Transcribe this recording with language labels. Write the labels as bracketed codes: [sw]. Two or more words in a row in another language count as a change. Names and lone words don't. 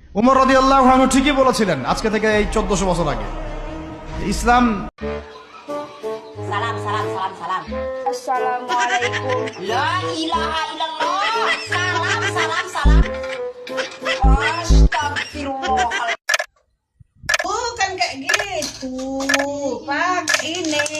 [bn] উমর [ar] رضي الله عنه [bn] ঠিকই বলেছিলেন আজকে থেকে এই 1400 বছর আগে ইসলাম। [ar] سلام، سلام، سلام، سلام. Assalamualaikum. لا إله إلا الله. سلام، سلام، سلام. Astagfirullah. [id] Bukan kayak gitu. Pak, ini.